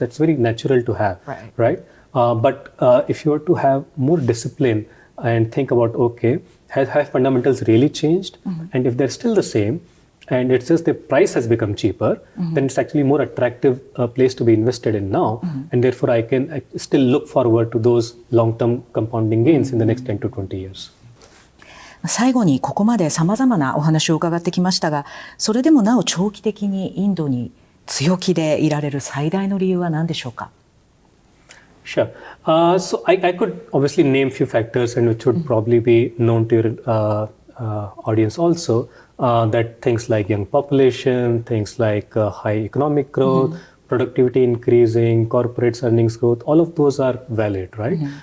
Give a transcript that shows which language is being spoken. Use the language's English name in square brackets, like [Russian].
[English] That's very natural to have, right? But if you were to have more discipline and think about, okay, have fundamentals really changed? And if they're still the same, and it's just the price has become cheaper, then it's actually more attractive place to be invested in now. And therefore, I still look forward to those long-term compounding gains in the next 10 to 20 years. [Japanese] 最後にここまで様々なお話を伺ってきましたが、それでもなお長期的にインドに強気でいられる最大の理由は何でしょうか？ [English] Sure. So I could obviously name few factors and which would probably be known to your audience also. That things like young population, things like high economic growth, productivity increasing, corporates earnings growth, all of those are valid, right?